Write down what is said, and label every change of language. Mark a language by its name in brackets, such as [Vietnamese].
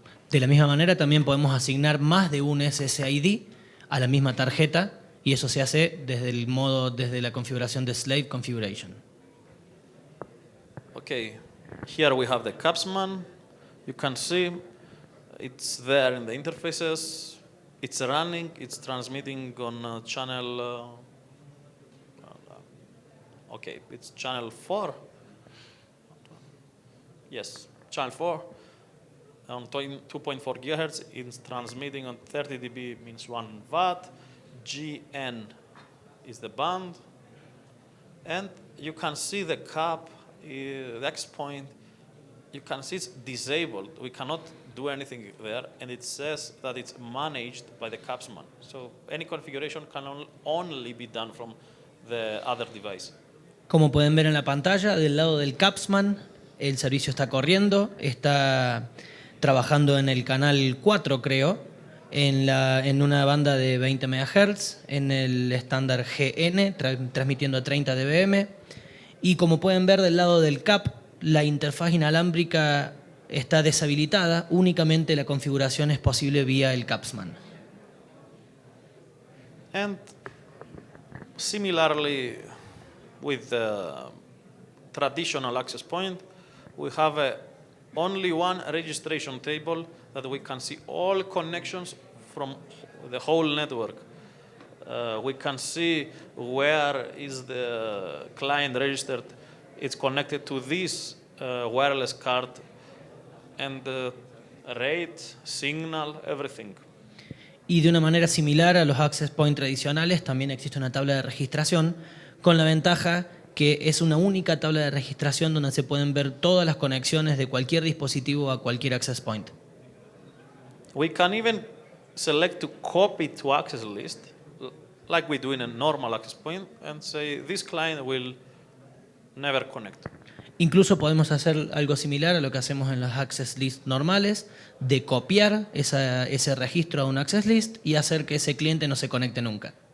[Spanish] De la misma manera, también podemos asignar más de un SSID a la misma tarjeta, y eso se hace desde la configuración de Slave Configuration. [English] Okay, here we have the Capsman. You can see it's there in the interfaces. It's running. It's transmitting on channel. Okay, it's channel 4. Yes, channel 4. On 2.4 gigahertz, it's transmitting on 30 dB, means 1 watt. GN is the band. And you can see the cap, the X point, you can see it's disabled. We cannot do anything there, and it says that it's managed by the Capsman. So any configuration can only be done from the other device. [Spanish] Como pueden ver en la pantalla, del lado del Capsman, el servicio está corriendo, está trabajando en el canal 4, creo, en una banda de 20 MHz, en el estándar GN, transmitiendo a 30 dBm. Y como pueden ver del lado del CAP, la interfaz inalámbrica está deshabilitada, únicamente la configuración es posible vía el Capsman. [English] And similarly, with the traditional access point, we have only one registration table that we can see all connections from the whole network. We can see where is the client registered. It's connected to this wireless card, and the rate, signal, everything. [Spanish] Y de una manera similar a los access point tradicionales, también existe una tabla de registración, con la ventaja que es una única tabla de registración donde se pueden ver todas las conexiones de cualquier dispositivo a cualquier access point. [English] We can even select to copy to access list, like we do in a normal access point, and say this client will never connect. [Spanish] Incluso podemos hacer algo similar a lo que hacemos en las access list normales, de copiar ese registro a un access list y hacer que ese cliente no se conecte nunca.